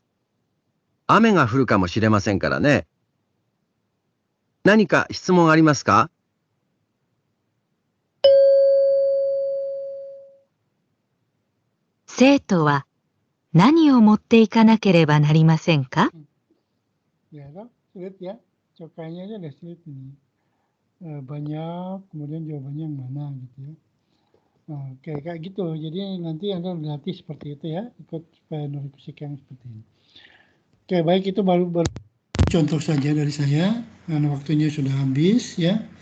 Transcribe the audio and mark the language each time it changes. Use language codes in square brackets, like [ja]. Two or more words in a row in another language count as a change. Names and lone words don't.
[ja] 雨が降るかもしれませんからね。何か質問ありますか？生徒は何を持っていかなければなりませんか？ [id] Ya, sulit ya. Cokainya aja udah sulit ini. Banyak, kemudian jawabannya yang mana gitu ya. Kayak gitu. Jadi nanti Anda berlatih seperti itu ya, ikut supaya Norikushiki yang seperti ini. Oke, baik, itu baru contoh saja dari saya, karena waktunya sudah habis ya.